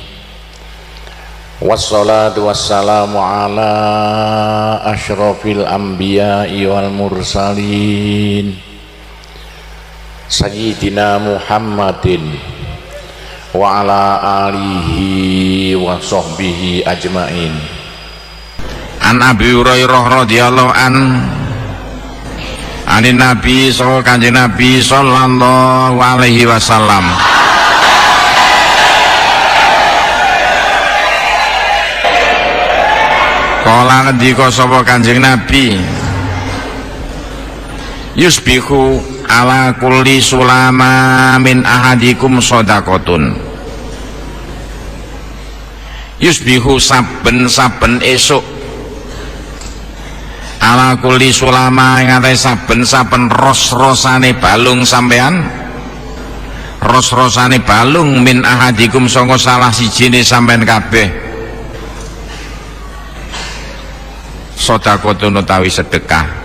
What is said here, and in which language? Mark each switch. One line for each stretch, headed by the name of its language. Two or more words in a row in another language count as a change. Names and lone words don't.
Arabic: والصلاة والسلام على أشرف الأنبياء والمرسلين سيدنا محمد وعلى آله وصحبه أجمعين. عن أبي هريرة رضي الله عن النبي صلى الله
Javanese: Kanjeng Nabi
Arabic: صلى الله عليه وسلم.
Javanese: Kala ngendika sapa Kanjeng Nabi,
Arabic: يصبح على كل سلامى من أحدكم صدقة.
Javanese: Yusbihu saben-saben esuk
Arabic: على كل سلامى
Javanese: ing atase saben-saben ros-rosane balung sampean, ros-rosane balung
Arabic: من أحدكم
Javanese: sanga salah sijine sampean kabeh, sedekah utawi sedekah.